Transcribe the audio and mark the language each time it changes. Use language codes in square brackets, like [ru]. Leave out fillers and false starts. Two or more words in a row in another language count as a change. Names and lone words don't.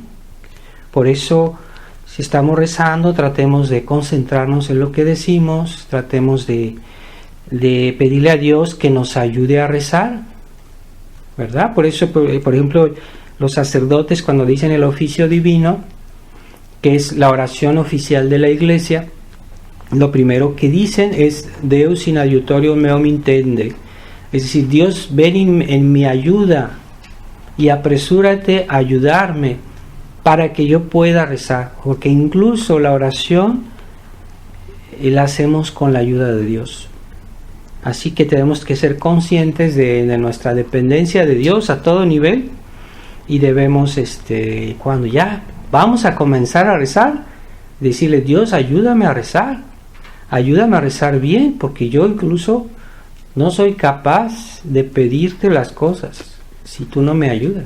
[es] Por eso, si estamos rezando, tratemos de concentrarnos en lo que decimos, tratemos de pedirle a Dios que nos ayude a rezar, ¿verdad? Por eso, por ejemplo, los sacerdotes cuando dicen el oficio divino, que es la oración oficial de la Iglesia, lo primero que dicen es [la] Deus in adiutorium meum intende, [es] es decir, Dios ven en mi ayuda y apresúrate a ayudarme para que yo pueda rezar, porque incluso la oración la hacemos con la ayuda de Dios. Así que tenemos que ser conscientes de nuestra dependencia de Dios a todo nivel y debemos, cuando ya vamos a comenzar a rezar, decirle, Dios, ayúdame a rezar bien, porque yo incluso no soy capaz de pedirte las cosas si tú no me ayudas.